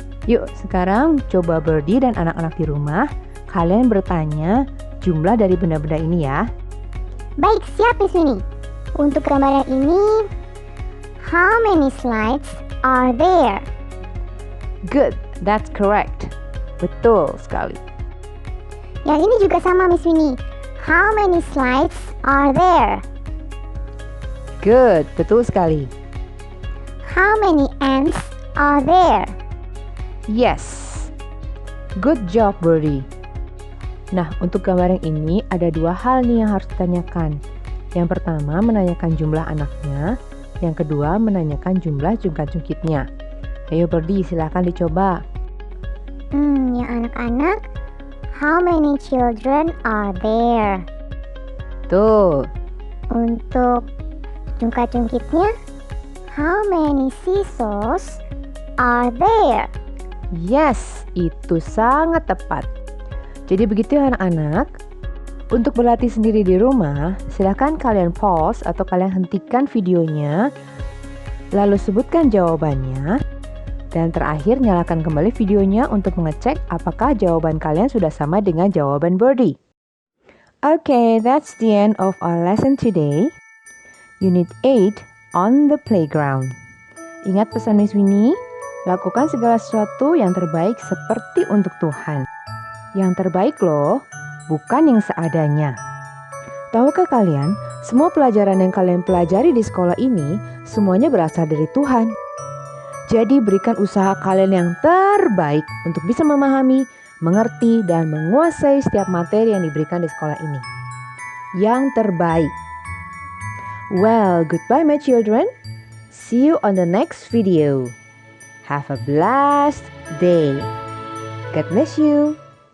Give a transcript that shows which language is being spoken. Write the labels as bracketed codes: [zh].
[id] Yuk, sekarang coba Birdie dan anak-anak di rumah, kalian bertanya jumlah dari benda-benda ini ya. Baik, siap Miss Winnie. Untuk gambar yang ini, [en] how many slides are there? Good, that's correct. [id] Betul sekali. Yang ini juga sama Miss Winnie. [en] How many slides are there? [id] Good, betul sekali. [en] How many ants are there? Yes. Good job, Birdie. [id] Nah, untuk gambar yang ini ada 2 hal nih yang harus ditanyakan. Yang pertama menanyakan jumlah anaknya, yang kedua menanyakan jumlah jungkat-jungkitnya. Ayo Birdie, silakan dicoba. Yang anak-anak, [en] how many children are there? [id] Tuh. Untuk jungkat-jungkitnya, [en] how many seesaws are there? [id] Yes, itu sangat tepat. Jadi begitu ya anak-anak. Untuk berlatih sendiri di rumah, silakan kalian pause atau kalian hentikan videonya, lalu sebutkan jawabannya. Dan terakhir nyalakan kembali videonya untuk mengecek apakah jawaban kalian sudah sama dengan jawaban Birdie. [en] Okay, that's the end of our lesson today. Unit 8 on the playground. [id] Ingat pesan Miss Winnie, lakukan segala sesuatu yang terbaik seperti untuk Tuhan. Yang terbaik loh, bukan yang seadanya. Tahukah kalian, semua pelajaran yang kalian pelajari di sekolah ini semuanya berasal dari Tuhan. Jadi berikan usaha kalian yang terbaik untuk bisa memahami, mengerti, dan menguasai setiap materi yang diberikan di sekolah ini. Yang terbaik. [en] Well, goodbye my children. See you on the next video. Have a blessed day. God bless you.